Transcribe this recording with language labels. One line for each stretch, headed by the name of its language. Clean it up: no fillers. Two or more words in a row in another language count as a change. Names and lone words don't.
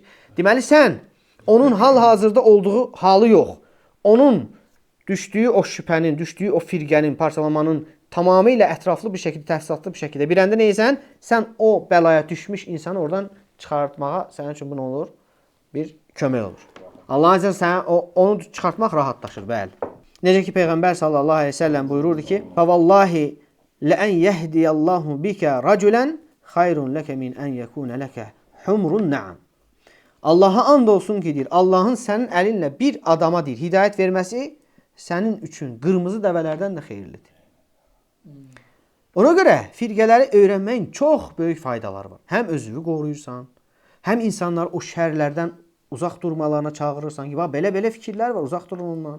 Azerbaijani: Deməli, sən onun hal-hazırda olduğu halı yox, onun düşdüyü o şübhənin, düşdüyü o firqənin, parçalamanın tamamilə ətraflı bir şəkildə, təfsilatlı bir şəkildə biləndə neysən, sən o bəlaya düşmüş insanı oradan çıxartmağa sənin üçün bu nə olur? Bir kömək olur. Allah azə sənə onu çıxartmaq rahatlaşır, bəli. Necə ki, Peyğəmbər
Arabic: صلى الله عليه وسلم
Azerbaijani: buyururdu ki,
Arabic: فَوَاللّٰهِ لَأَنْ يَهْدِيَ اللّٰهُ بِكَ رَجُلًا خَيْرٌ لَكَ مِنْ أَنْ يَكُونَ لَكَ حُمْرٌ نَعَمْ.
Azerbaijani: Allaha and olsun ki, deyir, Allahın sənin əlinlə bir adama deyir, hidayət verməsi sənin üçün qırmızı dəvələrdən də xeyirlidir. Ona görə firqələri öyrənməyin çox böyük faydaları var. Həm özünü qoruyursan, həm insanları o şərlərdən uzaq durmalarına çağırırsan ki, belə fikirlər var, uzaq durun ondan.